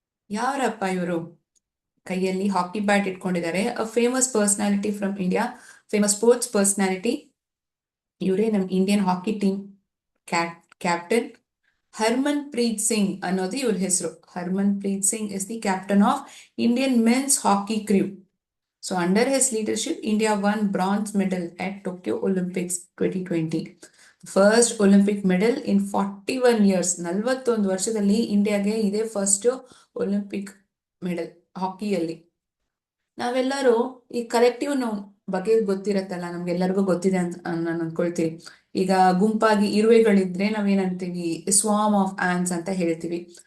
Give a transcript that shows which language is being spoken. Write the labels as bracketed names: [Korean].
[Kannada] ಯಾರಪ್ಪ ಇವರು? ಕೈಯಲ್ಲಿ ಹಾಕಿ ಬ್ಯಾಟ್ ಇಟ್ಕೊಂಡಿದ್ದಾರೆ. [English] A famous personality from India, famous sports personality. [Kannada] ಇವರೇ ನಮ್ ಇಂಡಿಯನ್ ಹಾಕಿ ಟೀಮ್ ಕ್ಯಾಪ್ಟನ್. [English] Harmanpreet Singh [Kannada] ಅನ್ನೋದು ಇವ್ರ ಹೆಸರು. [English] Harmanpreet Singh is the captain of Indian men's hockey crew. So under his leadership, India won bronze medal at Tokyo Olympics 2020. First Olympic medal in 41 years. [Kannada] 41 ವರ್ಷದಲ್ಲಿ ಇಂಡಿಯಾಗೆ ಇದೇ first Olympic medal ಹಾಕಿಯಲ್ಲಿ. ನಾವೆಲ್ಲರೂ ಈ ಕಲೆಕ್ಟಿವ್ ಬಗ್ಗೆ ಗೊತ್ತಿರತ್ತಲ್ಲ, ನಮ್ಗೆಲ್ಲರಿಗೂ ಗೊತ್ತಿದೆ ಅಂತ ನಾನು ಅನ್ಕೊಳ್ತೀನಿ. ಈಗ ಗುಂಪಾಗಿ ಇರುವೆಗಳಿದ್ರೆ ನಾವೇನಂತೀವಿ? [English] swarm of ants [Kannada] ಅಂತ ಹೇಳ್ತೀವಿ.